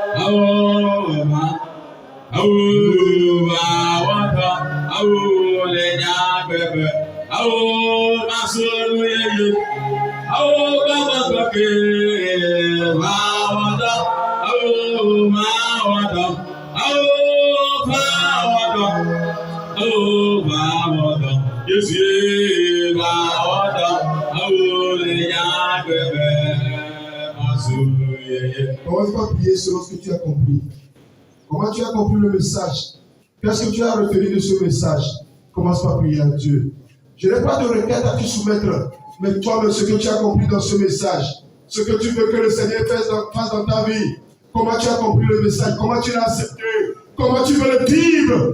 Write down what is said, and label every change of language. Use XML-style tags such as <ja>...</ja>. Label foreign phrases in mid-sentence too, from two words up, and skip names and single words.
<fr>Lenya bebe, masulu yeye, baba ke, mawada, yes, ye, lenya bebe, masulu yeye. Commence par prier selon ce que tu as compris. Comment tu as compris le message? Qu'est-ce que tu as retenu de ce message? Commence par prier à Dieu. Je n'ai pas de requête à te soumettre, mais toi, ce que tu as compris dans ce message, ce que tu veux que le Seigneur fasse dans ta vie, comment tu as compris le message, comment tu l'as accepté, comment tu veux le vivre.</fr>